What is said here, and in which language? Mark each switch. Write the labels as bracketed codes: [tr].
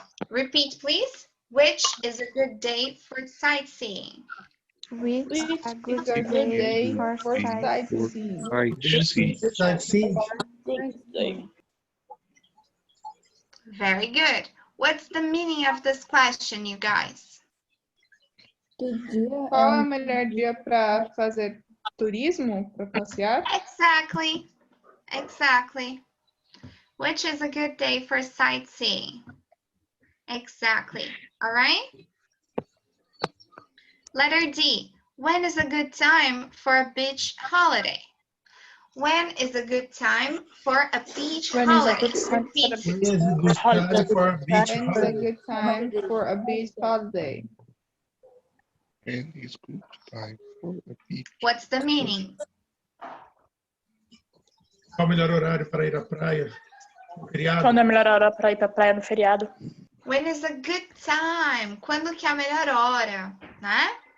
[en] Repeat, please. Which is a good day for sightseeing? Which Which a good is a good day day for for sightseeing. sightseeing? Sightseeing. Wednesday. Very good. What's the meaning of this question, you guys? [pt] Qual é o melhor dia para fazer turismo, para passear? [en] Exactly. Exactly. Which is a good day for sightseeing? Exactly. All right. Letter D. When is a good time for a beach holiday? When is a good time for a beach When is a holiday? good time for a Repeat. When is a good time for a beach When is a holiday? good time for a beach holiday? And it's good time for a beach. What's the meaning? [pt] Qual o melhor horário para ir à praia? No feriado? Quando é a melhor hora para ir para praia no feriado? [en] When is a good time? [pt] Quando que é a melhor hora, né?